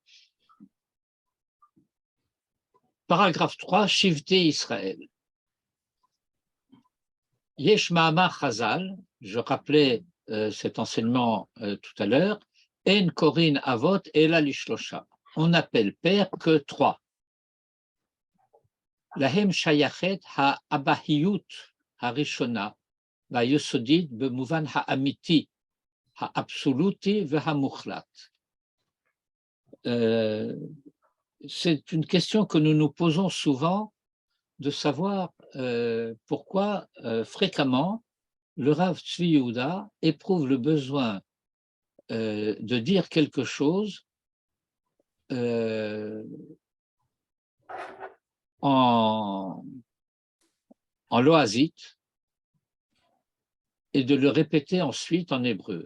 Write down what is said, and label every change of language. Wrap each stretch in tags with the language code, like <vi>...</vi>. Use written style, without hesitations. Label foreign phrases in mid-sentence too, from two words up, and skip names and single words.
<fr>Paragraphe 3,</fr> <he>שבטי ישראל. יש מאמר חז"ל,</he> <fr>je rappelais cet enseignement tout à l'heure,</fr> <he>אין קורין אבות אלא לשלשה.</he> <fr>On n'appelle père que 3.</fr> <he>להם שייכת האבהות הראשונה והיסודית במובן האמיתי האבסולוטי והמוחלט.</he> <fr>C'est une question que nous nous posons souvent, de savoir pourquoi fréquemment le Rav Tzvi Yehuda éprouve le besoin de dire quelque chose en loazite et de le répéter ensuite en hébreu.</fr>